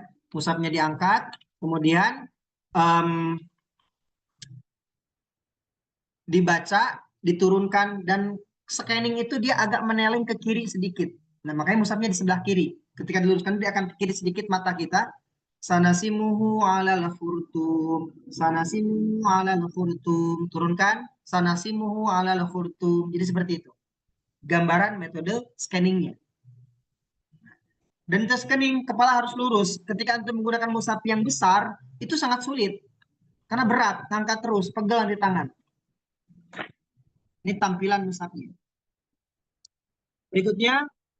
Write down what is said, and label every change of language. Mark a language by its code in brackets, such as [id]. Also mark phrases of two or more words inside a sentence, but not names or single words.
[id] Mushafnya diangkat, kemudian dibaca, diturunkan, dan scanning itu dia agak meneleng ke kiri sedikit. Nah, makanya mushafnya di sebelah kiri. Ketika diluruskan dia akan ke kiri sedikit mata kita. [ar] سنسمه على الخرطوم. سنسمه على الخرطوم. [id] Turunkan. [ar] سنسمه على الخرطوم. [id] Jadi seperti itu. Gambaran metode scanningnya. Dan tes scanning kepala harus lurus. Ketika antum menggunakan mushaf yang besar, itu sangat sulit. Karena berat, angkat terus, pegal di tangan. Ini tampilan mushafnya.